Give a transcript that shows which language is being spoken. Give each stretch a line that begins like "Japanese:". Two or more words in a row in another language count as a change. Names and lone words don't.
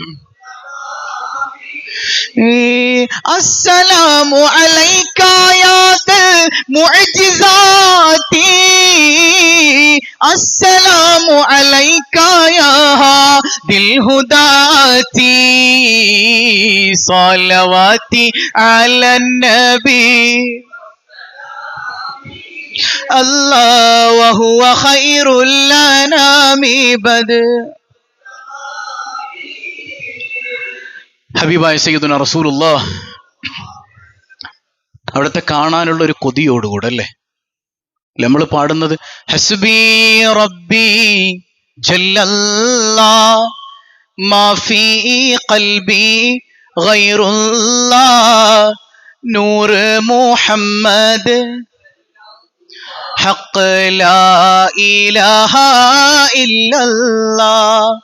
Arabic: السلام عليك يا ذا المعجزات، السلام عليك يا هادي الهداة، صلواتي على النبي الله وهو خير الأنام بدر.
Malayalam: ഹബീബായ
Arabic: سيدنا رسول الله
Malayalam: അവിടുത്തെ കാണാനുള്ള ഒരു കൊതിയോടുകൂടെ അല്ലേ നമ്മൾ പാടുന്നത്?
Arabic: حسبي ربي جل الله ما في قلبي غير الله نور محمد حق لا إله إلا الله.